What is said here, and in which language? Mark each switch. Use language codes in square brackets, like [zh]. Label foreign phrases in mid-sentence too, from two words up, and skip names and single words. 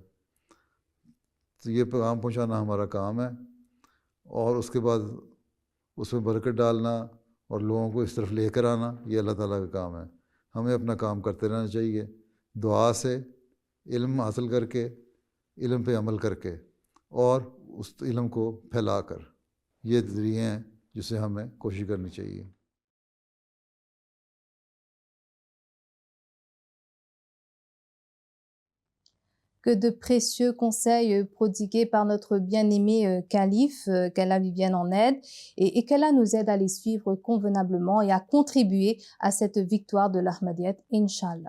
[ur] تو یہ پیغام پہنچانا ہمارا کام ہے اور اس کے بعد اس میں برکت ڈالنا اور لوگوں کو اس طرف لے کر آنا یہ اللہ تعالیٰ کا کام ہے. ہمیں اپنا کام کرتے رہنا چاہیے، دعا سے، علم حاصل کرکے، علم پہ عمل کرکے اور اس علم کو پھیلا کر، یہ ذریعے ہیں جسے ہمیں کوشش کرنی چاہیے. [fr] Que de précieux conseils prodigués par notre bien-aimé calife, qu'Allah lui vienne en aide, et qu'Allah nous aide à les suivre convenablement et à contribuer à cette victoire de l'Ahmadiyyat, Inch'Allah.